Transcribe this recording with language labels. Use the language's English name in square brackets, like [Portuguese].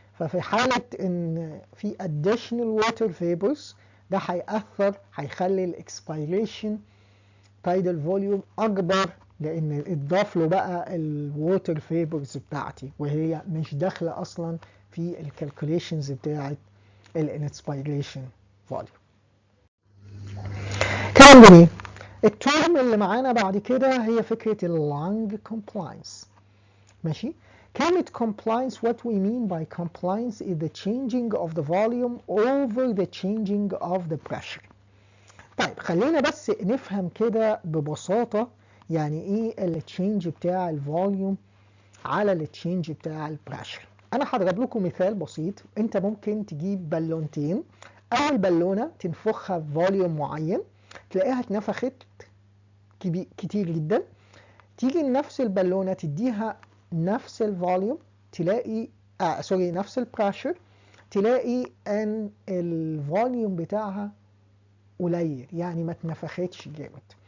[Arabic] ففي حاله ان في additional water vapors ده هيخلي الاكسبيريشن تايدال فوليوم اكبر، لان اتضاف له بقى الووتر فيبرز بتاعتي وهي مش داخله اصلا في الكالكوليشنز بتاعت الانسبيريشن فوليوم. كلام جميل. الترم اللي معانا بعد كده هي فكره اللانج كومبلاينس، ماشي. [English] كلمة compliance, what we mean by compliance is the changing of the volume over the changing of the pressure. [Arabic] طيب خلينا بس نفهم كده ببساطة يعني ايه التشينج بتاع الفوليوم على التشينج بتاع البريشر. انا هضرب لكم مثال بسيط. انت ممكن تجيب بالونتين، اول بالونة تنفخها بفوليوم معين تلاقيها اتنفخت كتير جدا، تيجي لنفس البالونة تديها نفس الفوليوم تلاقي نفس البريشر، تلاقي ان الفوليوم بتاعها قليل، يعني ما اتنفختش جامد.